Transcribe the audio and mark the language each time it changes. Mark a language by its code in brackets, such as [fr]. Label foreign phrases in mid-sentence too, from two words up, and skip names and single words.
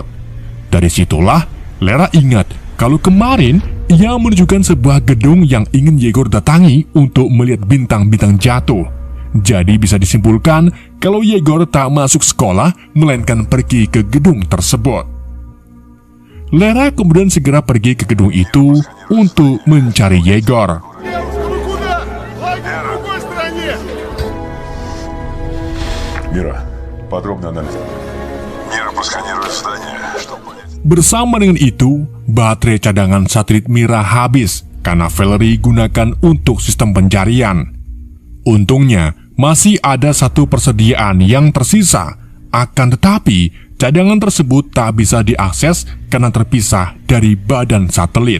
[id] Dari situlah, Lera ingat kalau kemarin ia menunjukkan sebuah gedung yang ingin Yegor datangi untuk melihat bintang-bintang jatuh. Jadi bisa disimpulkan kalau Yegor tak masuk sekolah, melainkan pergi ke gedung tersebut. Lera kemudian segera pergi ke gedung itu untuk mencari Yegor. [ru] Мира, подробно анализ. Мира, просканируй здание, чтобы понять. [id] Bersama dengan itu, baterai cadangan satelit Mira habis karena Valerie gunakan untuk sistem pencarian. Untungnya, masih ada satu persediaan yang tersisa. Akan tetapi, cadangan tersebut tak bisa diakses karena terpisah dari badan satelit.